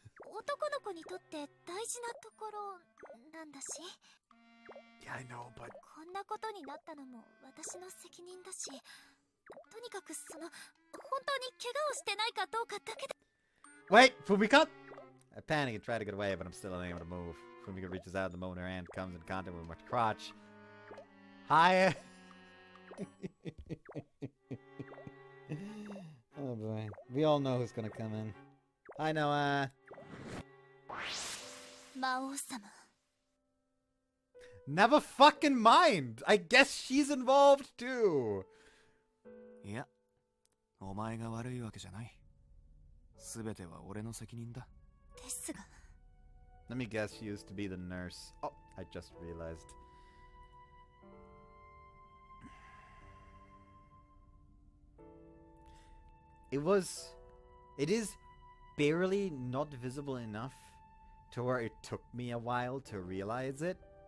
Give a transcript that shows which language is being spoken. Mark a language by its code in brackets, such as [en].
[ja] 男の子にとって大事なところなんだし。 [en] Yeah, I know, but [ja] こんなことになったのも私の責任だし、とにかく本当に怪我をしてないかどうかだけで。 [en] Wait, Fumika! I panic and try to get away, but I'm still unable to move. Fumika reaches out, the moment her hand comes in contact with my crotch. Hi! Oh boy. We all know who's gonna come in. I know, [ja] 魔王様。 [en] Never fucking mind! I guess she's involved too! [ja] いや、お前が悪いわけじゃない。すべては俺の責任だ。ですが。 [en] Let me guess, she used to be the nurse. Oh, I just realized. It is barely not visible enough to where it took me a while to realize it.